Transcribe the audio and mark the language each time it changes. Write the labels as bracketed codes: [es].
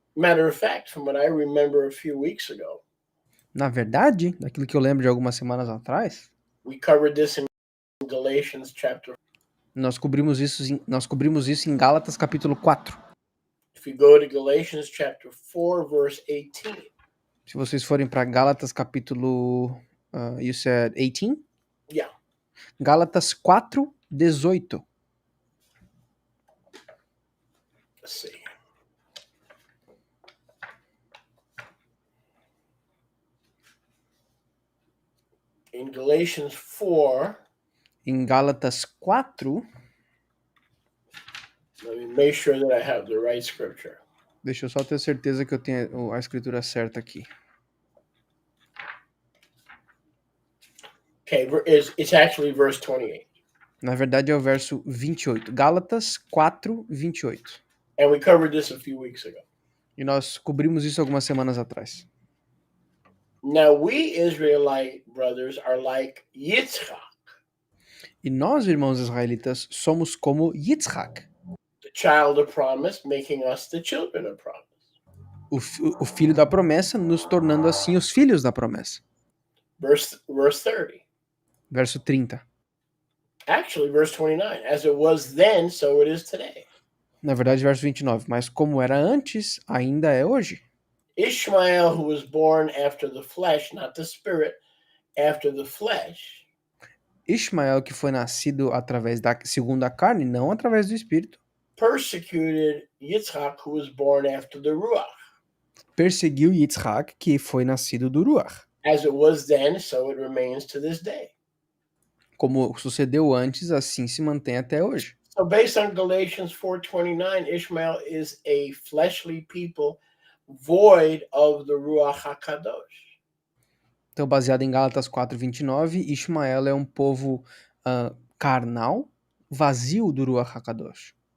[en] Matter of fact, from what I remember a few weeks ago, [pt] na verdade, daquilo que eu lembro de algumas semanas atrás, [en] we covered this in Galatians chapter. [pt] Nós cobrimos isso em Gálatas capítulo 4. [en] If you go to Galatians chapter 4 verse 18. [pt] Se vocês forem para Gálatas capítulo [en] you said 18? Yeah. [pt] Gálatas 4, 18. [en] Let's see. In Galatians 4, [pt] em Gálatas 4, [en] let me make sure that I have the right scripture. [pt] Deixa eu só ter certeza que eu tenho a escritura certa aqui. [en] Okay, it's actually verse 28. [pt] Na verdade é o verso 28. Gálatas 4, 28. [en] And we covered this a few weeks ago. [pt] E nós cobrimos isso algumas semanas atrás. [en] Now we Israelite brothers are like Yitzchak. [pt] E nós, irmãos israelitas, somos como Yitzhak, [en] the child of promise, making us the children of promise. [pt] O filho da promessa, nos tornando assim os filhos da promessa. [en] Verse 30. [pt] Verso 30. [en] Actually, verse 29. As it was then, so it is today. [pt] Na verdade, verso 29. Mas como era antes, ainda é hoje. [en] Ishmael, who was born after the flesh, not the spirit, after the flesh. [pt] Ismael, que foi nascido através da segundo a carne, não através do espírito. [en] Persecuted Yitzhak, who was born after the ruach. [pt] perseguiu Yitzhak, que foi nascido do Ruach. [en] As it was then, so it remains to this day. [pt] Como sucedeu antes, assim se mantém até hoje. [en] So based on Galatians 4:29, Ishmael is a fleshly people void of the Ruach HaKadosh. [pt] Então, baseado em Gálatas 4:29, Ismael é um povo carnal, vazio do Ruach HaKadosh.